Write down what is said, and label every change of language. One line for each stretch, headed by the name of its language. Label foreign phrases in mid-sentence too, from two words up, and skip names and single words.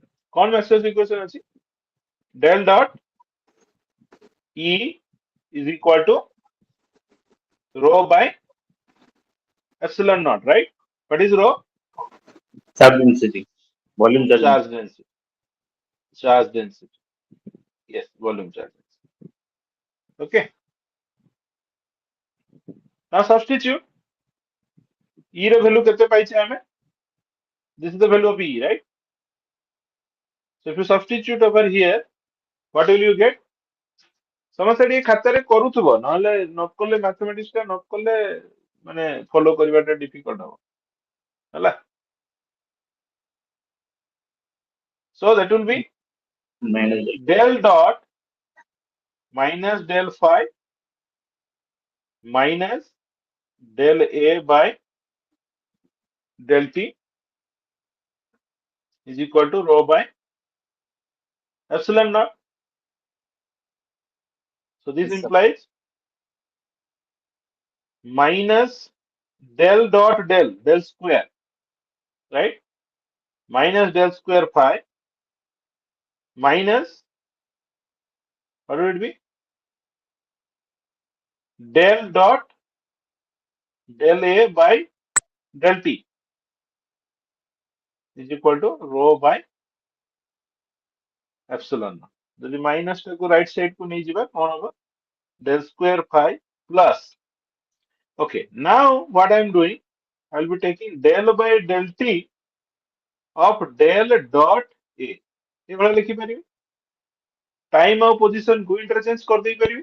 Odia: କୋଉ ମ୍ୟାକ୍ସୱେଲ୍ସ ଇକ୍ୱେସନ ଅଛି
English: del dot E is equal to rho by epsilon naught, right? What is rho? Charge density. Volume charge density. Charge density. Charge density. Yes, volume charge density. Okay. Now substitute E ର value
Odia: କେତେ ପାଇଛେ ଆମେ?
English: This is the value of E, right? So if you substitute over here, what will you get?
Odia: ସମସ୍ତେ ଟିକେ ଖାତାରେ କରୁଥିବ ନହେଲେ ନ କଲେ ମ୍ୟାଥମେଟିକ୍ସ ଟା ନ କଲେ ମାନେ ଫଲୋ କରିବାଟା ଡିଫିକଲ୍ଟ ହବ ହେଲା
English: so that will be Minus del dot minus del phi minus del A by del T is equal to rho by epsilon naught. So this Yes, sir. implies minus del dot del square, right? Minus del square phi minus what will it be? Del dot del A by del T is equal to rho by epsilon naught.
Odia: ଯଦି ମାଇନସ୍ ଟାକୁ ରାଇଟ୍ ସାଇଡ୍ କୁ ନେଇଯିବା କଣ ହବ
English: del square phi plus okay now what I am doing I will be taking del by del T of del dot A
Odia: ଏଭଳିଆ ଲେଖିପାରିବି टाइम ଆଉ position କୁ interchange କରିଦେଇ ପାରିବି